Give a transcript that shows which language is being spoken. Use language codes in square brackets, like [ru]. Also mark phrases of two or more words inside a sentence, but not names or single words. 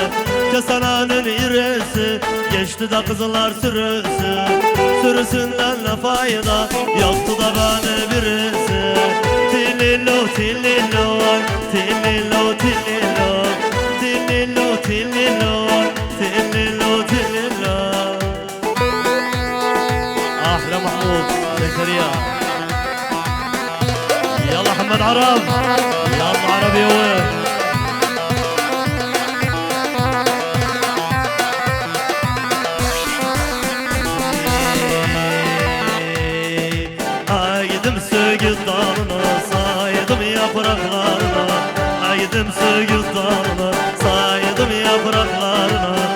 [tr] Kestananın iresi geçti de kızlar sürüsü. Sürüsünden ne fayda yaktı da beni birisi. Tililo tililo tililo tililo tililo tililo tililo tililo. [ar] أحلى محمود زكريا. يلا محمد عرب. يلا عربي هو. [tr] Aydım söğüt dalına, saydım yapraklarına. Aydım söğüt dalına, saydım yapraklarına.